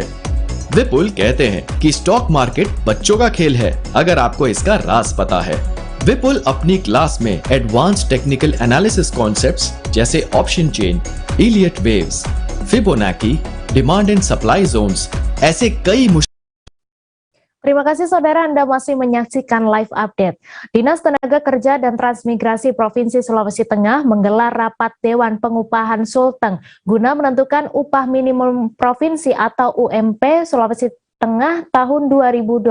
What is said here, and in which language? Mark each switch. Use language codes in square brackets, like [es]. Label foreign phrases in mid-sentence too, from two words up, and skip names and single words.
[hi] विपुल कहते हैं कि [en] stock market [hi] बच्चों का खेल है अगर आपको इसका राज पता है। विपुल अपनी क्लास में [en] advance technical analysis concepts [hi] जैसे [en] option chain, [hi] इलियट वेव्स, फिबोनाची, [en] demand and supply zones [hi] ऐसे कई [id] Terima kasih saudara, Anda masih menyaksikan live update. Dinas Tenaga Kerja dan Transmigrasi Provinsi Sulawesi Tengah menggelar rapat Dewan Pengupahan Sulteng guna menentukan upah minimum provinsi atau UMP Sulawesi Tengah tahun 2022.